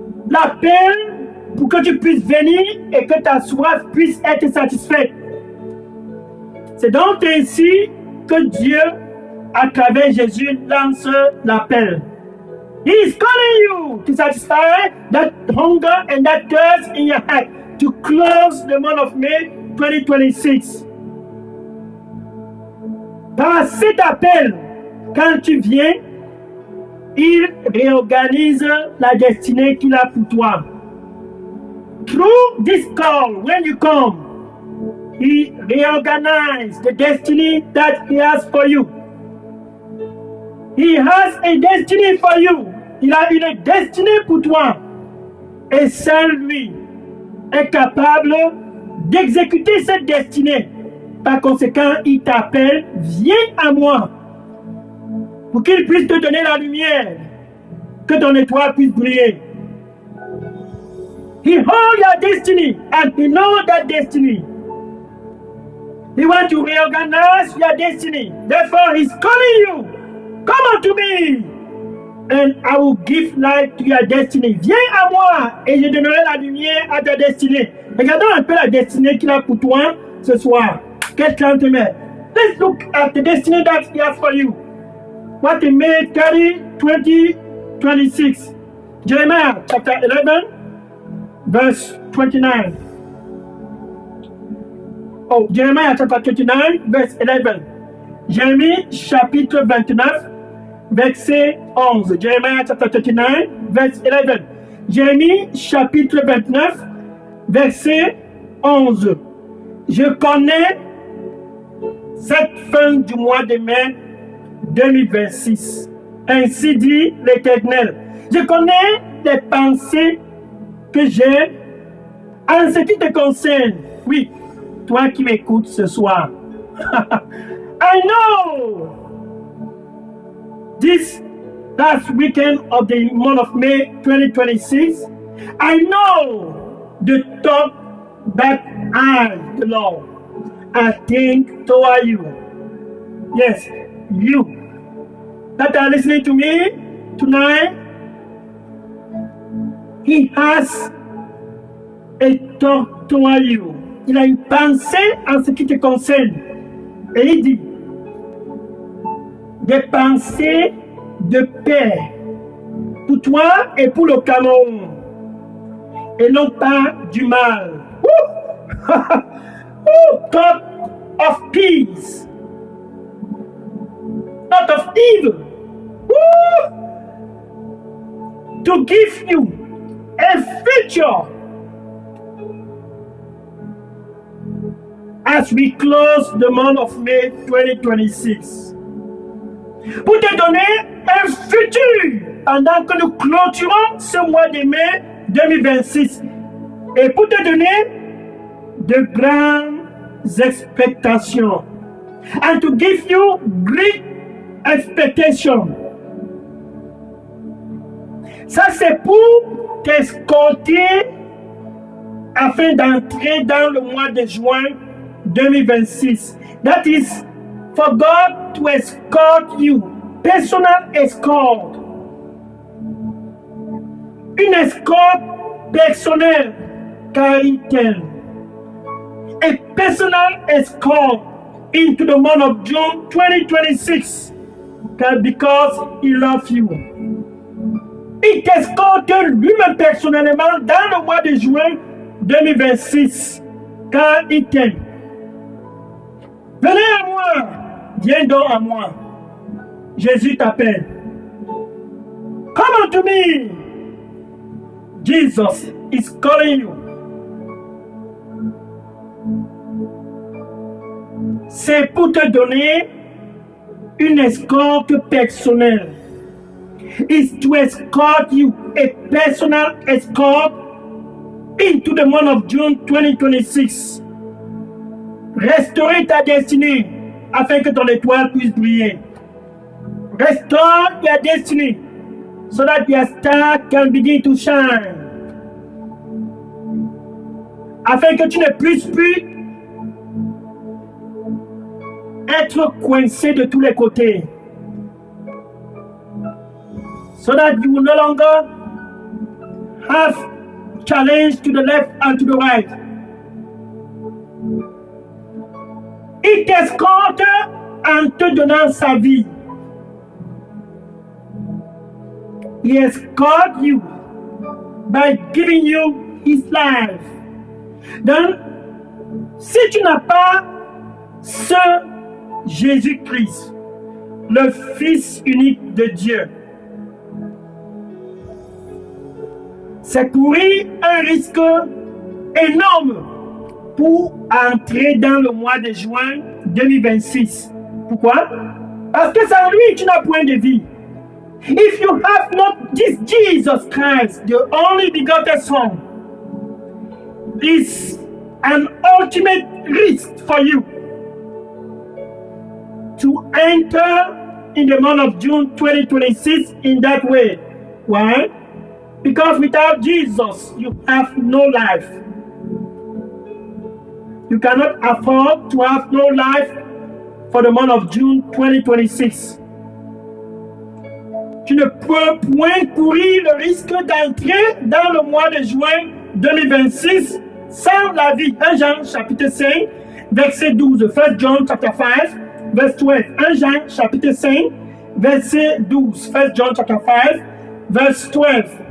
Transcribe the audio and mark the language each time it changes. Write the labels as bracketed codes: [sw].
[fr] L'appel pour que tu puisses venir et que ta soif puisse être satisfaite. C'est donc ainsi que Dieu, à travers Jésus, lance l'appel. [en] He is calling you to satisfy that hunger and that thirst in your heart to close the month of May 2026. [fr] Par cet appel, quand tu viens, il réorganise la destinée qu'il a pour toi. [en] Through this call, when you come, he reorganizes the destiny that he has for you. He has a destiny for you. [fr] Il a une destinée pour toi. Et seul lui est capable d'exécuter cette destinée. Par conséquent, il t'appelle, viens à moi, pour qu'il puisse te donner la lumière, que ton étoile puisse briller. [en] He holds your destiny and he knows that destiny. He wants to reorganize your destiny. Therefore, he's calling you. Come unto me and I will give light to your destiny. [fr] Viens à moi et je donnerai la lumière à ta destinée. Regardons un peu la destinée qu'il a pour toi ce soir. Quel temps te met? [en] Let's look at the destiny that he has for you. What in May 30, 2026. Jeremiah chapter 11, verse 29. Oh, Jeremiah chapter 29, verse 11. [fr] Jérémie chapitre 29, verset 11. [en] Jeremiah chapter 39, verse 11. [fr] Jérémie chapitre 29, verset 11. Je connais cette fin du mois de mai 2026. Ainsi dit l'Éternel. Je connais les pensées que j'ai en ce qui te concerne. Oui, toi qui m'écoutes ce soir. [en] I know this last weekend of the month of May 2026. I know the thought that I, the Lord, I think toward you. Yes, you that are listening to me tonight. He has a thought toward you. [fr] Il a une pensée en ce qui te concerne. Et il dit, des pensées de paix pour toi et pour le Cameroun, et non pas du mal. [en] Thought of peace, not of evil. To give you a future as we close the month of May 2026. [fr] Pour te donner un futur pendant que nous clôturons ce mois de mai 2026. Et pour te donner de grandes expectations. [en] And to give you great expectations. [fr] Ça, c'est pour t'escorter afin d'entrer dans le mois de juin 2026. [en] That is for God to escort you. Personal escort. [fr] Une escorte personnelle, car il t'aime. [en] A personal escort into the month of June 2026, because he loves you. [fr] Il t'escorte lui-même personnellement dans le mois de juin 2026, car il t'aime. Venez à moi, viens donc à moi. Jésus t'appelle. [en] Come unto me. Jesus is calling you. [fr] c'est pour te donner une escorte personnelle. [en] It's to escort you, a personal escort into the month of June 2026. [fr] Restaurer ta destinée afin que ton étoile puisse briller. [en] Restore your destiny so that your star can begin to shine. [fr] Afin que tu ne puisses plus être coincé de tous les côtés. [en] So that you will no longer have challenge to the left and to the right. [fr] Il t'escorte en te donnant sa vie. [en] He escorts you by giving you his life. [fr] Donc, si tu n'as pas ce Jésus-Christ, le Fils unique de Dieu, c'est courir un risque énorme pour entrer dans le mois de juin 2026. Pourquoi? Parce que sans lui, tu n'as point de vie. [en] If you have not this Jesus Christ, the only begotten Son, is an ultimate risk for you to enter in the month of June 2026 in that way. Why? Because without Jesus, you have no life. You cannot afford to have no life for the month of June 2026. [fr] Tu ne peux point courir le risque d'entrer dans le mois de juin 2026 sans la vie. 1 Jean chapitre 5, verset 12. [en] 1 John chapter 5, verse 12. [fr] 1 Jean chapitre 5, verset 12. [en] 1 John chapter 5, verse 12.